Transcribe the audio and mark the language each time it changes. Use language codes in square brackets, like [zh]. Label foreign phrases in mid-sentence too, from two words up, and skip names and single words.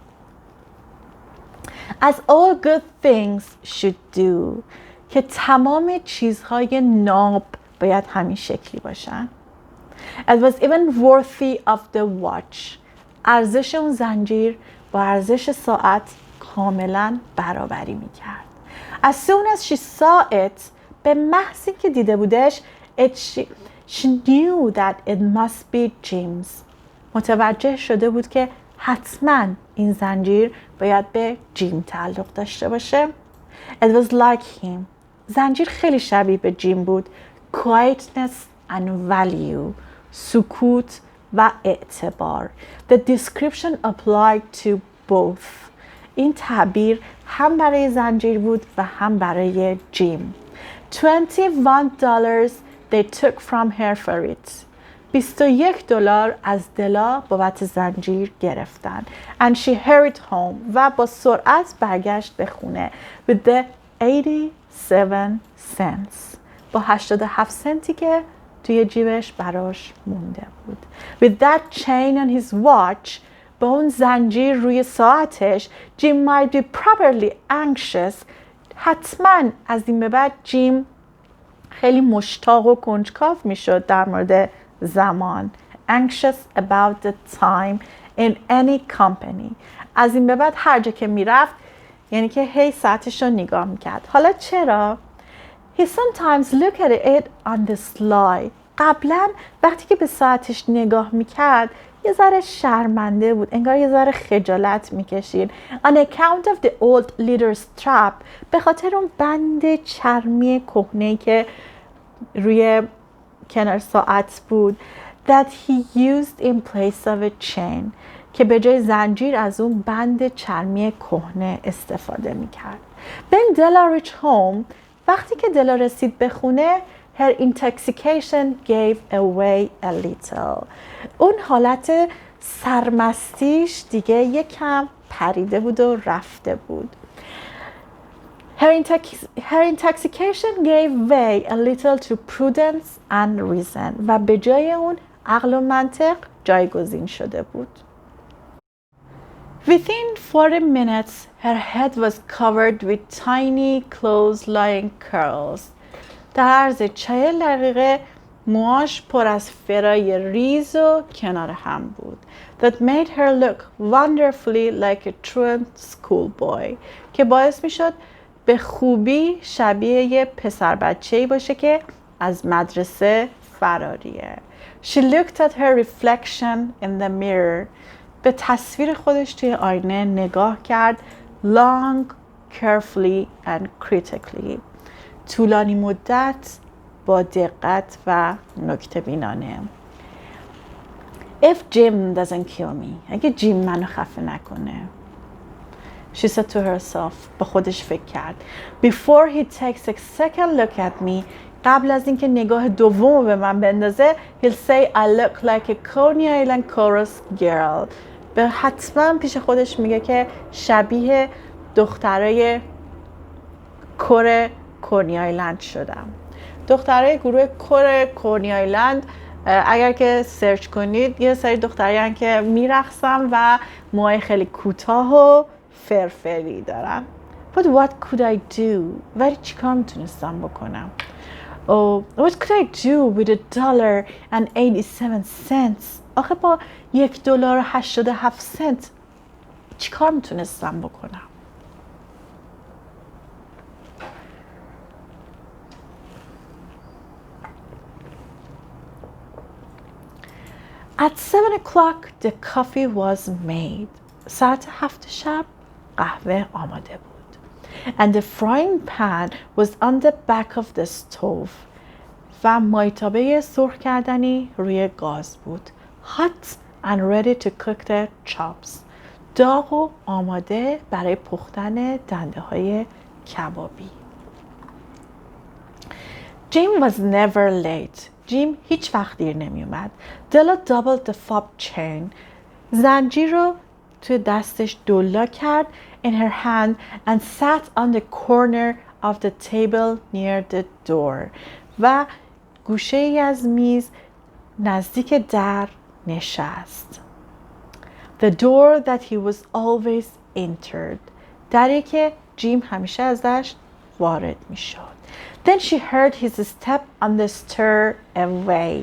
[en] As all good things should do، [fa] که تمام چیزهای ناب باید همین شکلی باشن. [en] It was even worthy of the watch. [fa] ارزش اون زنجیر با ارزش ساعت کاملا برابری میکرد. [en] As soon as she saw it، [fa] به محض که دیده بودش، [en] she knew that it must be Jim's. [fa] متوجه شده بود که حتما این زنجیر باید به جیم تعلق داشته باشه. [en] It was like him. [fa] زنجیر خیلی شبیه به جیم بود. [en] Quietness and value. [fa] سکوت و اعتبار. [en] The description applied to both. [fa] این تعبیر هم برای زنجیر بود و هم برای جیم. [en] $21 they took from her for it. [fa] $21 از دلا بابت زنجیر گرفتن. [en] And she hurried home. [fa] و با سرعت برگشت به خونه. [en] With the 87 cents. [fa] با 87 سنتی که توی جیبش براش مونده بود. [en] With that chain on his watch. [fa] با اون زنجیر روی ساعتش. [en] Jim might be properly anxious. [fa] حتما از این به بعد جیم خیلی مشتاق و کنجکاو میشد در مورد زمان. [en] Anxious about the time in any company. [fa] از این به بعد هر جا که میرفت یعنی که هی ساعتش رو نگاه میکرد. حالا چرا؟ [en] He sometimes looked at it on the sly. [fa] قبلا وقتی که به ساعتش نگاه میکرد یه ذره شرمنده بود. انگار یه ذره خجالت میکشید. [en] On account of the old leather strap. [fa] به خاطر اون بند چرمی کهنه‌ای که روی کنار ساعت بود. [en] That he used in place of a chain. [fa] که به جای زنجیر از اون بند چرمی کهنه استفاده میکرد. [en] When Della reached home. [fa] وقتی که دلا رسید به خونه [en] her intoxication gave away a little. [fa] اون حالت سرمستیش دیگه یکم پریده بود و رفته بود. [en] Her intoxication gave way a little to prudence and reason. [fa] و به jay اون عقل و منطق جایگزین شده بود. [en] Within 40 minutes, her head was covered with tiny clothes-lying curls. [fa] در عرض 40 دقیقه موهاش پر از فرای ریز و کنار هم بود. [en] That made her look wonderfully like a truant schoolboy. [fa] که باعث می شد به خوبی شبیه یه پسر بچه‌ای باشه که از مدرسه فراریه. [en] She looked at her reflection in the mirror. [fa] به تصویر خودش توی آینه نگاه کرد. [en] Long, carefully and critically. [fa] طولانی مدت، با دقت و نکته بینانه. [en] If Jim doesn't kill me. [fa] اگه جیم منو خفه نکنه. [en] She said to herself. [fa] با خودش فکر کرد. [en] Before he takes a second look at me. [fa] قبل از اینکه نگاه دوم به من بندازه. [en] He'll say I look like a Coney Island chorus girl. [fa] به حتما پیش خودش میگه که شبیه دخترای کور کونی آیلند شدم. دخترای گروه کور کونی آیلند اگر که سرچ کنید یه سری دختریان که میرقصن و موهای خیلی کوتاه و فرفری دارن. [en] But what could I do? [fa] ولی چیکار میتونستم بکنم؟ [en] What could I do with $1.87? [fa] آخه با $1.87 چیکار میتونستم بکنم؟ [en] At 7 o'clock the coffee was made. [fa] ساعت 7 شب قهوه آماده بود. [en] And the frying pan was on the back of the stove. [fa] و مایتابه سرخ کردنی روی گاز بود. [en] Hot and ready to cook the chops. [fa] داغ و آماده برای پختن دنده های کبابی. [en] Jim was never late. [fa] جیم هیچ وقت دیر نمی اومد. [en] Della doubled the fob chain. [fa] زنجیر رو توی دستش دولا کرد [en] in her hand and sat on the corner of the table near the door. [fa] و گوشه ای از میز نزدیک در نشست. [en] The door that he was always entered. [fa] دری که جیم همیشه ازش وارد می شد. [en] Then she heard his step on the stairway.